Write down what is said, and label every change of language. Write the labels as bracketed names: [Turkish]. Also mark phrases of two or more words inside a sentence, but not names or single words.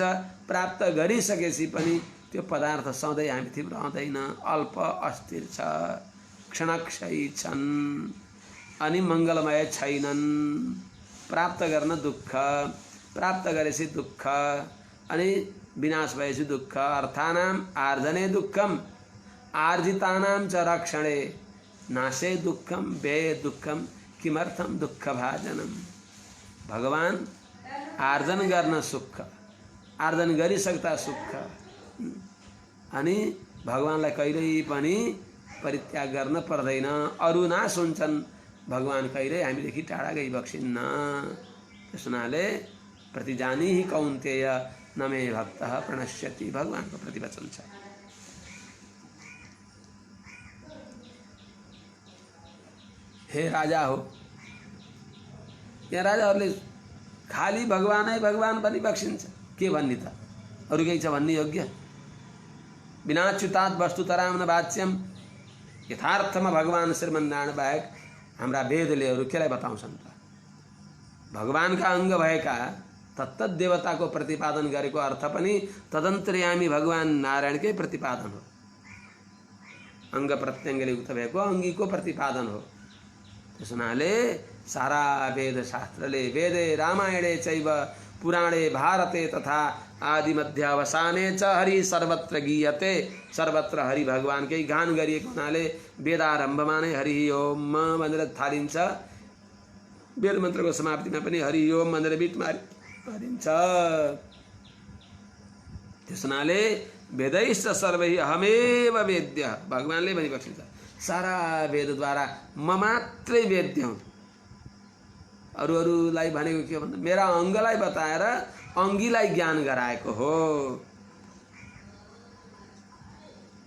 [Nepali] प्राप्त गरिसकेपछि पनि त्यो पदार्थ सधैँ हामीतिर रहँदैन, अल्प अस्थिर छ, क्षणक्षयी छन् अनि मङ्गलमय छैनन्। प्राप्त गर्न दुःख, प्राप्त गरेपछि दुःख अनि विनाश भएपछि दुःख। [Sanskrit] अर्थानां आर्जने दुःखम आर्जितानां च रक्षणे नाशे दुःखम व्यये दुःखम किमर्थम दुःख भाजनम। [Nepali] भगवान आर्जन गर्न सुख, आर्जन गरिसक्दा सुख, अनि भगवानलाई कहिल्यै पनि परित्याग गर्न पर्दैन। अरू नाश हुन्छन्, भगवान कहिल्यै हामीदेखि टाढा गइबक्सिन्न। त्यस हुनाले [Sanskrit] प्रतिजानी ही कौन्तेय न मे भक्तः प्रणश्यति, [Nepali] भगवानको प्रतिवचन छ। हे राजा हो, यहाँ राजाहरूले खाली भगवानै भगवान भनिबक्सिन्छ, के भन्ने त? अरू केही छ भन्ने योग्य? [Sanskrit] विनाच्युतात् वस्तुतरां न वाच्यम, [Nepali] यथार्थमा भगवान श्रीमन्नारायण बाहेक हाम्रा वेदले अरू केलाई बताउँछन् त? भगवानका अङ्ग भएका तत्तत देवताको प्रतिपादन गरेको अर्थ पनि तदन्तर्यामी भगवान नारायणकै प्रतिपादन हो। अङ्ग प्रत्यङ्गले युक्त भएको अङ्गीको प्रतिपादन हो। त्यस हुनाले सारा वेद शास्त्रले [Sanskrit] वेदे रामायणे चैव पुराणे भारते तथा आदि मध्यावसाने च हरि सर्वत्र गीयते, [Nepali] सर्वत्र हरि भगवानकै गान गरिएको हुनाले वेदारम्भमा नै हरि ओम भनेर थालिन्छ। वेद मन्त्रको समाप्तिमा पनि हरि ओम भनेर बिट मारिन्छ। त्यस हुनाले [Sanskrit] वेदैश्च सर्वै अहमेव वेद्य, [Nepali] भगवानले भनिबक्सिन्छ सारा वेदद्वारा म मात्रै वेद्य हुँ। अरूलाई भनेको के भन्दा मेरा अङ्गलाई बताएर अङ्गीलाई ज्ञान गराएको हो।